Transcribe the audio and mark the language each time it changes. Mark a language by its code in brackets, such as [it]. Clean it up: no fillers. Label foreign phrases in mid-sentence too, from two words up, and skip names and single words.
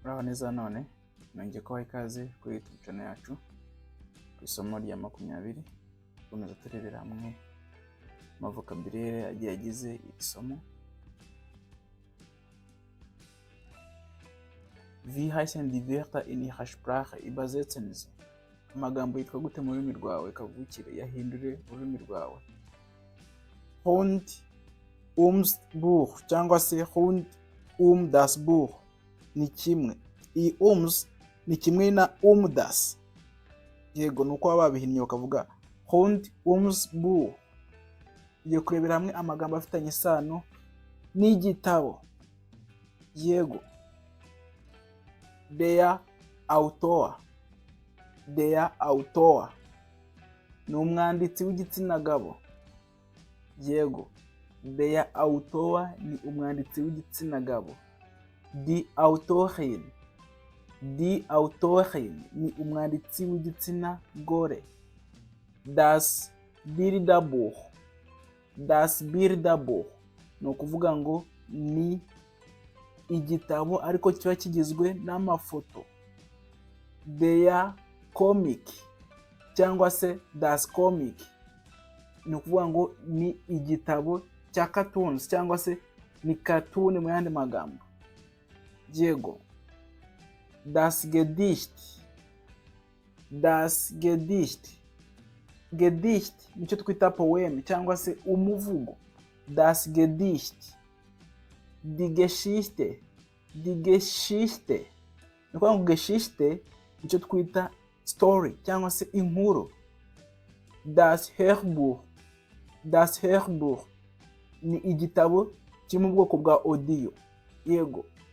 [rw] neza none nongeye kubaha ikaze kuri YouTube channel yacu ku isomo rya 20 tukomeza turebera hamwe amavokabulaire agiye agize isomo. [de] Wie heißen die Wörter in ihrer Sprache? Übersetzen Sie. [rw] Amagambo yitwa gute mu rurimi rwawe kavukire, yahindure ururimi rwawe. [de] Rund ums Buch [rw] cyangwa se [de] rund das Buch [rw] ni kimwe. I ums ni kimwe na das. Yego nuko babihinnye bakavuga [de] rund ums Buch. [rw] Igiye kurebera hamwe amagambo afitanye isano n'igitabo. Yego. [de] Der Autor. Der Autor [rw] ni umwanditsi w'igitsina gabo. Yego. [de] Der Autor [rw] ni umwanditsi w'igitsina gabo. [de] Die Autorin. Die Autorin [rw] ni umwanditsi w'igitsina gore. [de] Das Bilderbuch. Das Bilderbuch [rw] ni ukuvuga ngo ni igitabo ariko kiba kigizwe n'amafoto. [de] Der Comic [rw] cyangwa se [de] das Comic [rw] ni ukuvuga ngo ni igitabo cya cartoons cyangwa se ni cartoon mu yandi magambo. Yego. [de] Das Gedicht. Das Gedicht. [rw] Gedicht nicyo twita poem cyangwa se umuvugo. [de] Das Gedicht. Die Geschichte. Die Geschichte [rw] ni ukuvuga ngo Geschichte nicyo twita story cyangwa se inkuru. [de] Das Hörbuch. Das Hörbuch [rw] ni igitabo kiri mu bwoko bwa audio. Yego.